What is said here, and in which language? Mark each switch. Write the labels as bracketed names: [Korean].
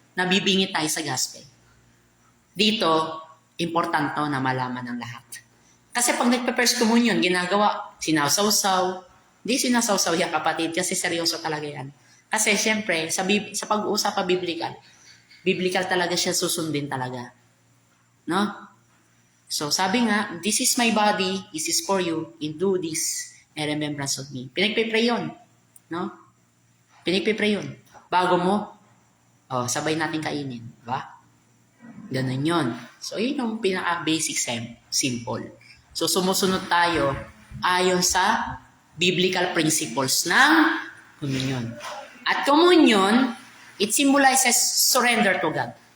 [Filipino] Nabibingit tayo sa gospel. Dito, importante na malaman ng lahat. Kasi pag nagpe-first communion, ginagawa, sinasawsaw. Hindi sinasawsaw yan, kapatid, kasi seryoso talaga yan. Kasi siyempre, sa pag-uusap biblical talaga siya susundin talaga. No? [English] So, [Filipino] sabi nga, [English] this is my body, this is for you, and do this in remembrance of me. [Filipino] Pinagpipray yun. No? Pinagpipray yun. Bago mo, sabay natin kainin. Diba? Ganun yun. So, yun yung pinaka-basic simple. So, sumusunod tayo ayon sa biblical principles ng communion. [English] At communion, it symbolizes surrender to God.